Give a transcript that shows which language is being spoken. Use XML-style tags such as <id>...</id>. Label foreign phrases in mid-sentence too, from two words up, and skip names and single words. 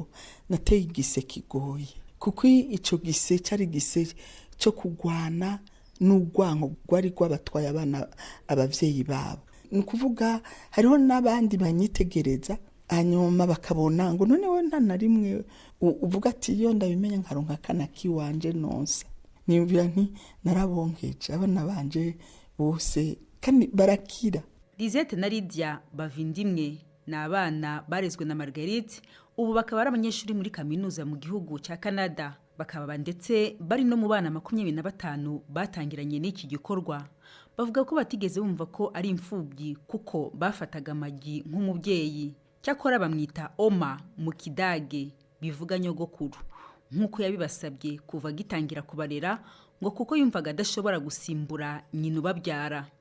<rn>nateye igise kigoye kuko ico gise cyari gise cyo kugwana n'urwango rwari rwabatwaye abana abavyeyi babo ni kuvuga hariho n'abandi banyitegereza hanyuma bakabona ngo none we nta na rimwe uvuga ati iyo ndabimenya nkaronka kana kiwanje nonsa niyumvira nti narabonkeje abana banje bose kandi barakira</rn> <rw>Lisette na Lydia bavindimwe na abana barezwe na Marguerite ubu bakaba ari abanyeshuri muri kaminuza mu gihugu cya Canada bakaba ndetse bari no mu bana 25 batangiranye n'iki gikorwa bavuga ko batigeze bumva ko ari imfubyi kuko bafataga amagi nk'umubyeyi cyakora bamwita Oma mu Kidage bivuga nyogokuru nkuko yabibasabye kuva gitangira kubarera ngo kuko yumvaga adashobora gusimbura nyina ubabyara</rw>